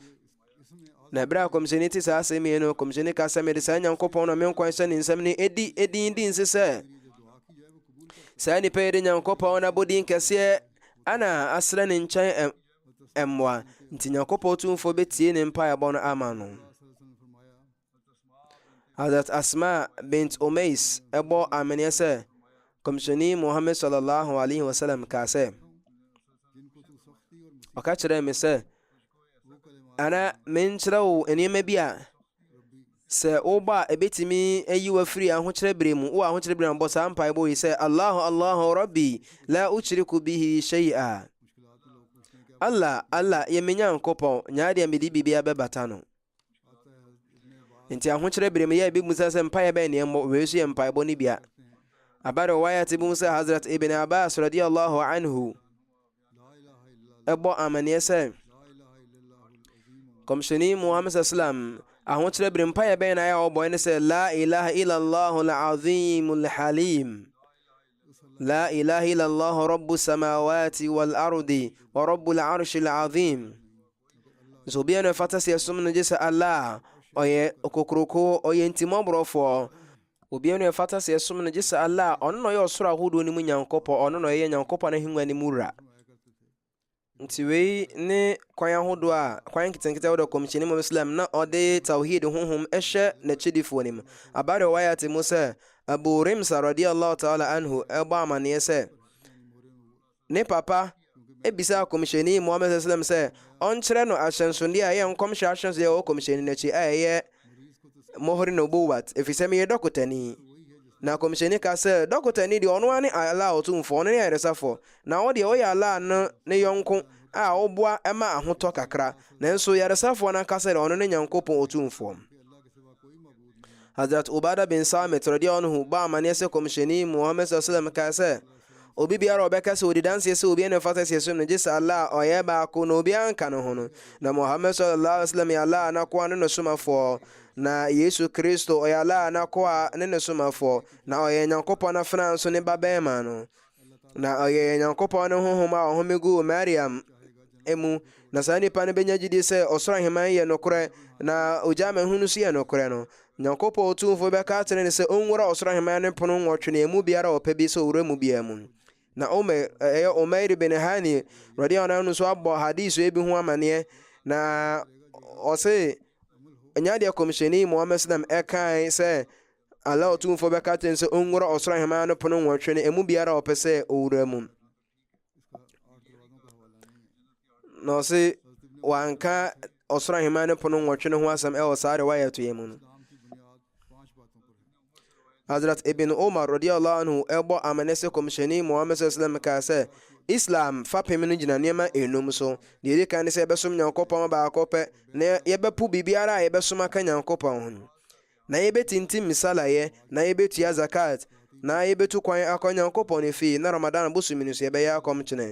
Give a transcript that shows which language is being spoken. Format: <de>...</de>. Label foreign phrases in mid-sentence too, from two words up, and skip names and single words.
<ak>Na ɛberɛ a kɔmhyɛni te saa asɛm yi no, kɔmhyɛni ka sɛ mede saa Nyankopɔn na me nkwan hyɛ ne nsɛm ne ɛdi nse sɛ saa nnipa yi de Nyankopɔn na bɔdin kɛseɛ ana asrɛ ne nkyɛn mmoa, nti Nyankopɔn tumfoɔ bɛtie ne mpaeɛbɔ no ama no. Hazrat Asma bint Umais ɛbɔ amanneɛ sɛ kɔmhyɛni Muhammad</ak> <ar>صلى الله عليه وسلم</ar> <ak>kaa sɛ ɔka kyerɛ me sɛ ana menkyerɛ wo nneɛma bi a sɛ woba a ɛbɛtumi ayi wo afiri ahokyerɛ berɛ mu, wo ahokyerɛ berɛ mu bɔ saa mpaeɛbɔ yi sɛ</ak> <ar>الله ربي لا أشرك به شيئا.</ar> <ak>Allah yɛ me Nyankopɔn, nyaade a mede biribiara bɛbata no. Nti ahokyerɛ berɛ mu yɛ bi mu sɛ mpaeɛ bɛn ne ɛmmɔ, wei so yɛ mpaeɛbɔ no bia. Abare wayat bi mu sɛ Hazrat Ibn Abbas</ak> <ar>رضي الله عنه</ar> <ak>ɛbɔ amanneɛ sɛ kɔmhyɛni Muhammad sallam ahokyerɛ berɛ mpaeɛ bɛn na ayɛ ɔbɔ ne sɛ</ak> <ar>لا إله إلا الله العظيم الحليم لا إله إلا الله رب السماوات والأرض ورب العرش العظيم.</ar> <ak>So obiara no ɛfata sɛ ɛsom no gye sɛ Allah ɔyɛ okokroko, ɔyɛ ntimɔborɔfoɔ. Obiara no ɛfata sɛ ɛsom no gye sɛ Allah ɔno na ɔyɛ ɔsoro ahodoɔ no mu Nyankopɔn, ɔno na ɔyɛ Nyankopɔn ahengua no mu wura. Nti wei ne kwan ahodoɔ a kwan nketenkete wɔ kɔmhyɛni Muhammad sallam na ɔde tawhid honhom ɛhyɛ n'akyidifoɔ no mu. Abare wayat mu sɛ Abu Rimsa</ak> <ar>رضي الله تعالى عنه</ar> <ak>ɛbɔ amanneɛ sɛ ne papa ebisa kɔmhyɛni Muhammad sallam sɛ ɔnkyerɛ no ahyɛnsodeɛ a ɛyɛ nkɔmhyɛ ahyɛnsodeɛ a ɛwɔ kɔmhyɛni n'akyi a ɛyɛ mohori no buwat, ɛfiri sɛ meyɛ dɔkotani. Na kɔmhyɛni ka sɛ dɔkotani deɛ ɔno ane Allah ɔtumfoɔ, ɔno ne ayaresafoɔ, na wo deɛ ɔyɛ Allah no ne yɔnko a ɔboa ɛma ahotɔ kakra, nanso yaresafoɔ no aka sɛ ɔno ne Nyankopɔn ɔtumfoɔ. Hazrat Ubada bin Samit</ak> <ar>رضي الله عنه</ar> <ak>ba amanneɛ sɛ kɔmhyɛni Muhammad sallam ka sɛ obi biara ɔbɛka sɛ ɔdi danseɛ sɛ obiara ne fata sɛ som no gye sɛ Allah ɔyɛ baako na obiara nka no ho no, na Muhammad</ak> <ar>صلى الله عليه وسلم</ar> <ak>yɛ Allah anakoa ne no somafoɔ, na Yesu Kristo ɔyɛ Allah anakoa ne no somafoɔ, na ɔyɛ Nyankopɔn afena nso ne babɛɛma no, na ɔyɛ Nyankopɔn ne honhom a ɔhome gu Mariam emu, na saa nipa no bɛnya gyidi sɛ ɔsoro aheman yɛ nokorɛ na ogya amahunu nso yɛ nokorɛ no. Nyankopɔn ɔtumfoɔ bɛka akyerɛ ne sɛ ɔnwura ɔsoro aheman no pono nwɔtwe na emu biara ɔpɛ bi sɛ ɔwura mu biara mu. Na Umair bin Hani</ak> <ar>رضي الله عنه</ar> <ak>nso abɔ hadith ebi ho amanneɛ, na ɔse nyadeɛ kɔmhyɛni Muhammad sallam ɛkae sɛ Allah ɔtumfoɔ bɛka akyerɛ ne sɛ ɔnwura ɔsoro aheman no pono nwɔtwe na emu biara ɔpɛ sɛ ɔwura mu. na ɔse wanka ɔsoro ahema ne pono nwɔtwe no ho asɛm ɛwɔ saa riwaya to yɛ mu no. Hazrat Ibn Umar</ak> <ar>رضي الله عنه</ar> <ak>ɛbɔ amane sɛ kɔmhyɛni Muhammad sallam kaa sɛ Islam fapem no gyina nneɛma enum so. Deɛ ɛdi kan ne sɛ yɛbɛsom Nyankopɔn baako pɛ, na yɛbɛpo biribiara a yɛbɛsom aka Nyankopɔn ho, na yɛbɛtintim misalayɛ, na yɛbɛtua zakat, na yɛbɛtu kwan akɔ Nyankopɔn ne fie, na Ramadan bosom no so yɛbɛyɛ akɔmkyene.</ak>